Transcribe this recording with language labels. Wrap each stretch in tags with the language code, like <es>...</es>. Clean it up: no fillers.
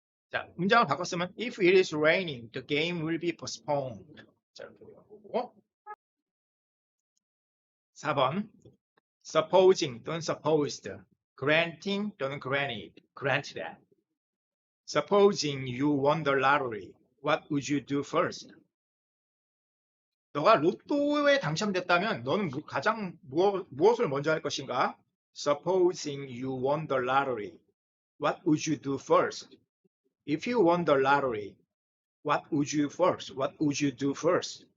<ko>자, 문장을 바꿨으면</ko> <en>if it is raining, the game will be postponed.</en> <ko>자, 이렇게 되고 4번 supposing 또는 supposed, granting 또는 granted.</ko> <en>Supposing you won the lottery, what would you do first?</en> <ko>너가 로또에 당첨됐다면 너는 가장 무엇을 먼저 할 것인가?</ko> <en>Supposing you won the lottery, what would you do first? If you won the lottery, what would you do first?</en>